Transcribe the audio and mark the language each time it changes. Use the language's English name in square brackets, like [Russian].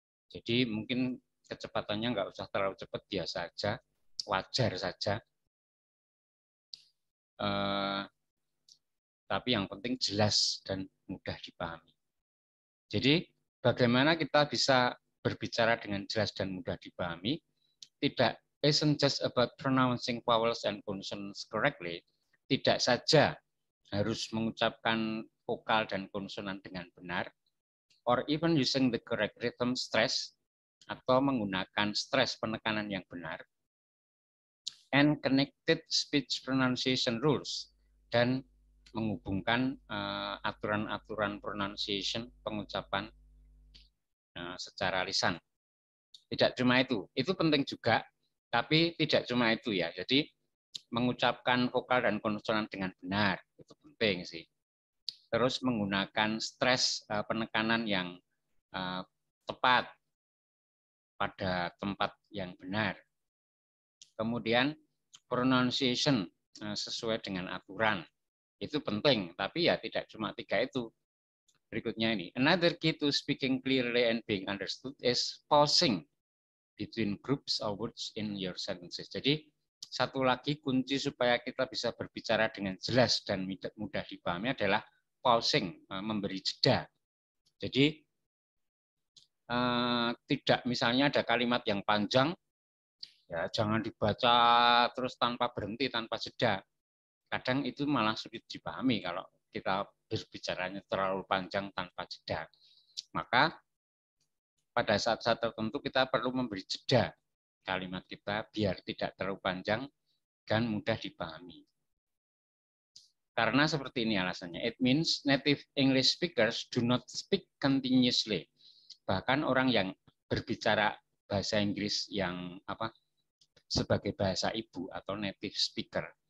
[Indonesian] Jadi mungkin kecepatannya nggak usah terlalu cepat, biasa aja, wajar saja. Tapi yang penting jelas dan mudah dipahami. Jadi bagaimana kita bisa berbicara dengan jelas dan mudah dipahami? Tidak, [English] isn't just about pronouncing vowels and consonants correctly. [Indonesian] Tidak saja harus mengucapkan vokal dan konsonan dengan benar, [English] or even using the correct rhythm stress, [Indonesian] atau menggunakan stres penekanan yang benar, [English] and connected speech pronunciation rules, [Indonesian] dan menghubungkan aturan-aturan pronunciation, pengucapan secara lisan. Tidak cuma itu penting juga, tapi tidak cuma itu ya. Jadi mengucapkan vokal dan konsonan dengan benar, itu penting sih. Terus menggunakan stres penekanan yang tepat pada tempat yang benar. Kemudian pronunciation sesuai dengan aturan. Itu penting, tapi ya tidak cuma 3 itu. Berikutnya ini, [English] another key to speaking clearly and being understood is pausing between groups of words in your sentences. [Indonesian] Jadi satu lagi kunci supaya kita bisa berbicara dengan jelas dan mudah dipahami adalah pausing, memberi jeda. Jadi tidak, misalnya ada kalimat yang panjang, ya jangan dibaca terus tanpa berhenti, tanpa jeda. Kadang itu malah sulit dipahami kalau kita berbicaranya terlalu panjang tanpa jeda. Maka pada saat-saat tertentu kita perlu memberi jeda kalimat kita biar tidak terlalu panjang dan mudah dipahami. Karena seperti ini alasannya. [English] It means native English speakers do not speak continuously. [Indonesian] Bahkan orang yang berbicara bahasa Inggris yang sebagai bahasa ibu atau native speaker.